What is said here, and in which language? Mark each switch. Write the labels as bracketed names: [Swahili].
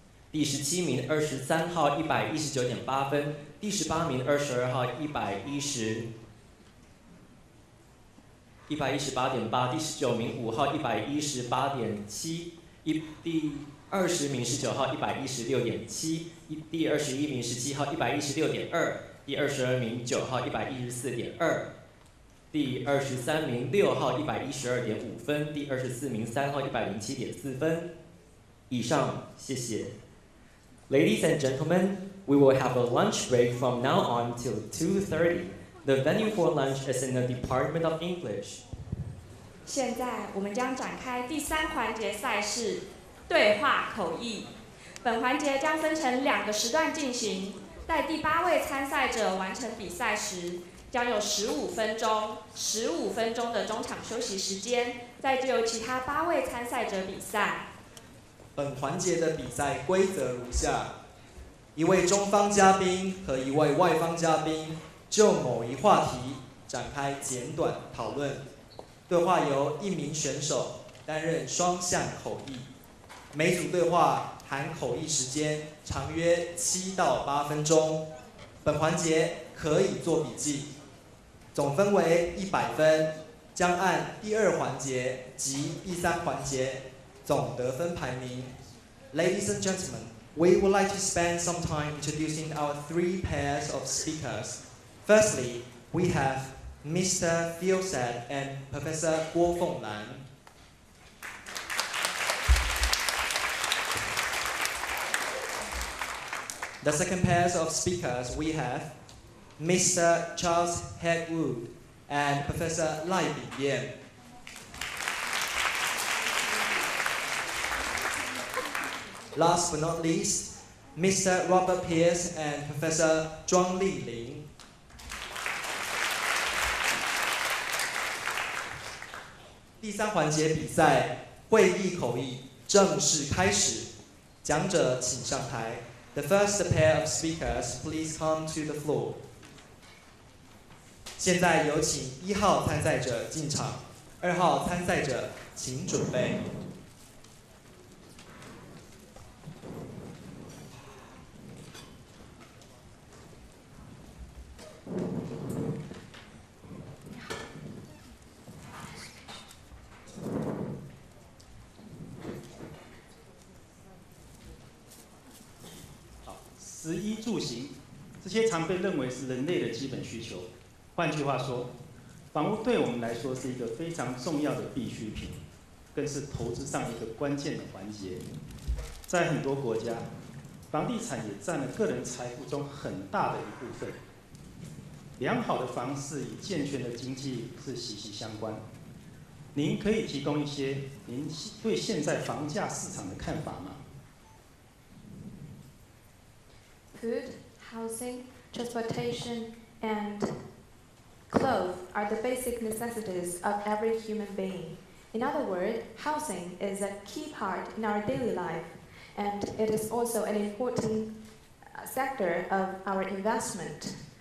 [Chinese] 第17名23号119.8分，第18名22号118.8，第19名5号118.7，第20名19号116.7，第21名17号116.2，第22名9号114.2，第23名6号112.5分，第24名3号107.4分。以上，谢谢。 [English] Ladies and gentlemen, we will have a lunch break from now on till 2:30. The venue for lunch is in the Department of English. [Chinese] 现在我们将展开第3环节赛事对话口译。本环节将分成2个时段进行，在第8位参赛者完成比赛时，将有15分钟的中场休息时间，再就由其他8位参赛者比赛。本环节的比赛规则如下：一位中方嘉宾和一位外方嘉宾就某一话题展开简短讨论，对话由1名选手担任双向口译，每组对话含口译时间长约7到8分钟。本环节可以做笔记，总分为100分，将按第2环节及第3环节总得分排名。 [English] Ladies and gentlemen, we would like to spend some time introducing our 3 pairs of speakers. Firstly, we have Mr. Fiosad and Professor Guo Fenglan. The second pair of speakers we have Mr. Charles Headwood and Professor Lai Bingyan. Last but not least, Mr. Robert Pierce and Professor Zhuang Liling. [Chinese] 第三环节比赛会议口译正式开始，讲者请上台。 [English] The first pair of speakers, please come to the floor. [Chinese] 现在有请1号参赛者进场，2号参赛者请准备。食衣住行，这些常被认为是人类的基本需求。换句话说，房屋对我们来说是一个非常重要的必需品，更是投资上一个关键的环节。在很多国家，房地产也占了个人财富中很大的一部分。良好的房市与健全的经济是息息相关。您可以提供一些您对现在房价市场的看法吗？ [English] Food, housing, transportation, and clothes are the basic necessities of every human being. In other words, housing is a key part in our daily life, and it is also an important sector of our investment.